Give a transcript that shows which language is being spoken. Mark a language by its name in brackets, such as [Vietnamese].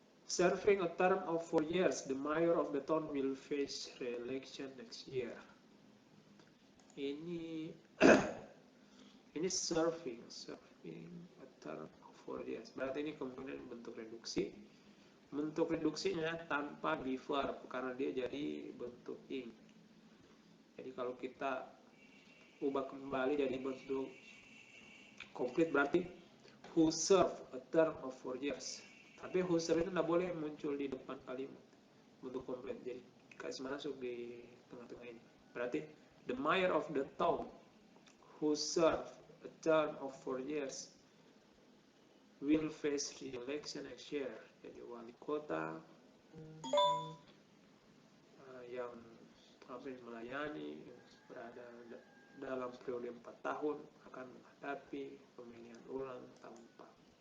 [English] Serving a term of 4 years, the mayor of the town will face re-election next year. Ini serving a term of 4 years. [Indonesian] Berarti ini kemungkinan bentuk reduksi. Bentuk reduksinya tanpa verb karena dia jadi bentuk ing. Jadi kalau kita ubah kembali jadi bentuk komplit berarti [English] who serve a term of 4 years. [Indonesian] Tapi [English] who serve [Indonesian] itu tidak boleh muncul di depan kalimat bentuk komplit. Jadi kasih masuk di tengah-tengah ini. [English] Berarti the mayor of the town who serve a term of 4 years will face re-election next year. [Indonesian] Jadi wali kota yang melayani berada dalam periode 4 tahun akan menghadapi pemilihan ulang tahun depan.